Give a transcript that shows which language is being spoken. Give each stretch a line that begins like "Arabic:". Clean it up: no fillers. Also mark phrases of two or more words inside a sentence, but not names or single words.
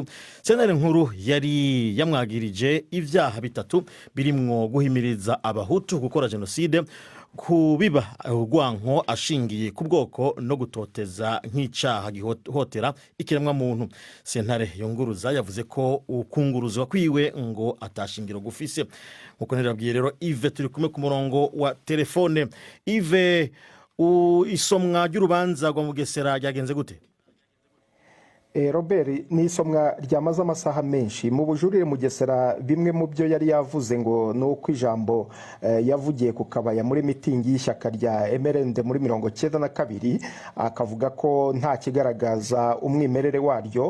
Rundi: Sentare nkuru yari yamwagirije ivyaha 3 birimwo guhimiriza abahutu gukora genocide, kubiba urwanko ashingiye ku bwoko no gutoteza nk'icyaha gihotera ikiremwa muntu. Sentare yonguruza yavuze ko ukunguruzwa kwiwe ngo atashingiro gufise. Nkuko nababwiye rero, Yves turi kumwe ku murongo wa telefone.
Kinyarwanda: Yves, isomwa ry'urubanza rwa Mugesera ryagenze gute? Robert, ni isomwa ryamaze amasaha menshi. Mu bujurire Mugesera bimwe mu byo yari yavuze ngo nuko ijambo yavugiye ku kabaya muri mitingi y'ishyaka rya MRND muri 1992, akavuga ko nta kigaragaza umwimerere waryo.